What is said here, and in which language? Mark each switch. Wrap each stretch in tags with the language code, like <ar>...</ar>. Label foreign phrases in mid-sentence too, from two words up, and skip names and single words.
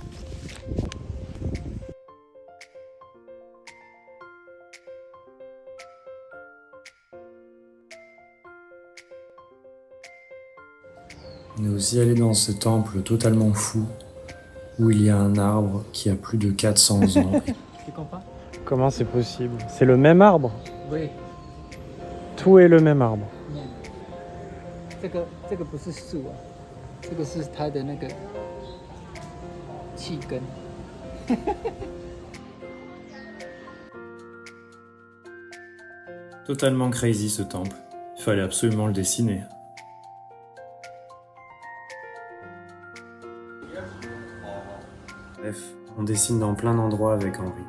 <fr>On est aussi allé dans ce temple totalement fou, où il y a un arbre qui a plus de 400 ans. Tu comprends? Comment c'est possible? C'est le même arbre? Oui. Tout est le même arbre.</fr> <zh>这个不是树啊，这个是它的那个气根。</zh> <fr>Totalement crazy ce temple. Il fallait absolument le dessiner. Bref, on dessine dans plein d'endroits avec Henri.</fr>